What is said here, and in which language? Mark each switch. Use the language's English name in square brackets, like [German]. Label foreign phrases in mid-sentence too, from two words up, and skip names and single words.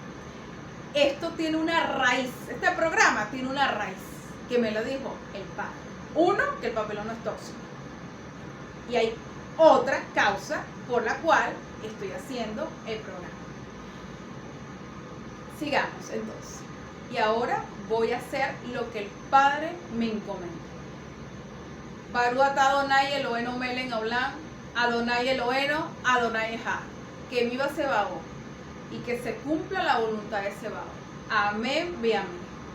[Spanish] Esto tiene una raíz, este programa tiene una raíz que me lo dijo el padre. Uno, que el papelón no es tóxico. Y hay otra causa por la cual estoy haciendo el programa. Sigamos entonces. Y ahora voy a hacer lo que el padre me encomendó. [Hebrew] ברוך אדוני אלוהינו מלך העולם, אדוני אלוהינו, אדוני אחד. [Spanish] Que viva Sebaot y que se cumpla la voluntad de Sebaot. Amén, ve amén.